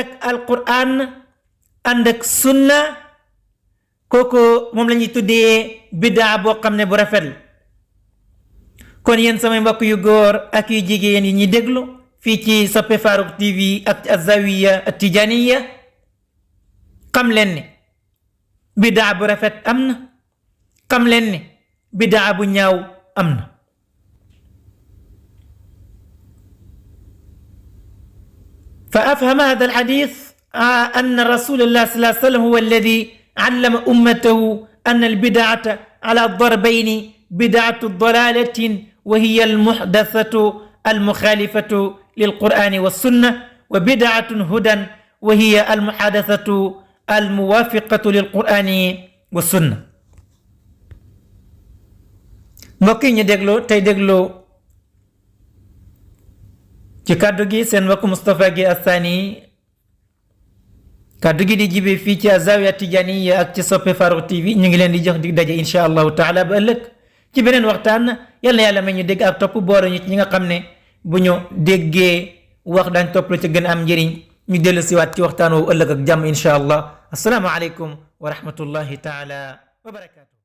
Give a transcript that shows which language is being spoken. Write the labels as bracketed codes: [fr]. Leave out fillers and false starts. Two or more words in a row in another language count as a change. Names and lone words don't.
[wo] ak alquran ànd ak sunna kooku moom la ñuy tuddee bidaa boo xam ne bu rafet la kon yéen samay mbokk yu góor ak yu jigéen yi ñuy déglu fii ci Sope Farokh TV ak Azawiya Tijaniya xam leen ne bidaa bu rafet am na xam leen ne bidaa bu ñaaw am na [ar] فأفهم هذا الحديث أن رسول الله صلى الله عليه وسلم هو الذي علم أمته أن البدعة على ضربين بدعة ضلالة وهي المحدثة المخالفة للقرآن والسنة وبدعة هدى وهي المحادثة الموافقة للقرآن والسنة [wo] mbokki ñu déglu tey déglu ci kàddu gi seen mbokk Moustapha Guèye Assani kàddu gi di jibe fii ci Azawiya Tijaniya ak ci Sope Farokh TV ñu ngi leen di jox dig daje [ar] إن شاء الله تعالى [wo] ba ëllëg ci beneen waxtaan yal na yàlla may ñu dégg ak topp boole ñu ci ñi nga xam ne bu ñu déggee wax daañ topp lu ci gën a am njëriñ ñu dellu siwaat ci waxtaan woowu ëllëg ak jàmm [ar] إن شاء الله السلام عليكم ورحمة الله تعالى وبركاته